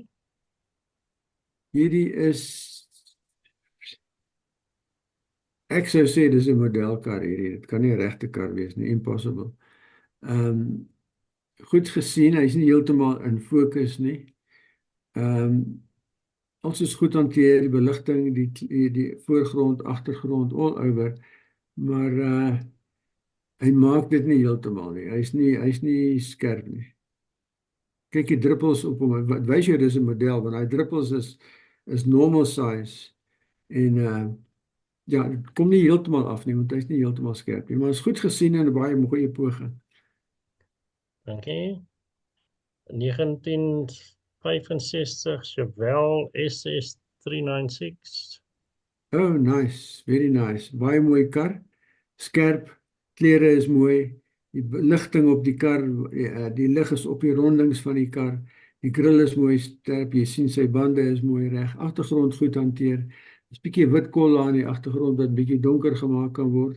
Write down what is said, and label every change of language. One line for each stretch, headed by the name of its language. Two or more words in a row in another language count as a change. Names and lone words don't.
Afrikaans: Hierdie is ek sou sê dis 'n modelkar hierdie. Dit kan nie 'n regte kar wees nie, impossible. Goed gesien, hy's nie heeltemal in fokus nie. Alles is goed hanteer, die beligting, die voorgrond, agtergrond,
English: all over,
Afrikaans: maar hy maak dit nie heeltemal nie. Hy's nie skerp nie. Kyk die druppels op hom. Wat wys jy dis 'n model want hy druppels is
English: normal size
Afrikaans: en ja, dit kom nie heeltemal af nie want hy's nie heeltemal skerp nie, maar is goed gesien en 'n baie goeie poging. Dankie. 1965 Chevelle SS396.
English: Oh, nice, very nice.
Afrikaans: Baie mooi kar. Skerp, klere is mooi. Die beligting op die kar, die lig is op die rondings van die kar. Die grill is mooi sterk. Jy sien sy bande is mooi reg. Agtergrond goed hanteer. Dis 'n bietjie wit kolle aan die agtergrond wat bietjie donker gemaak kan word.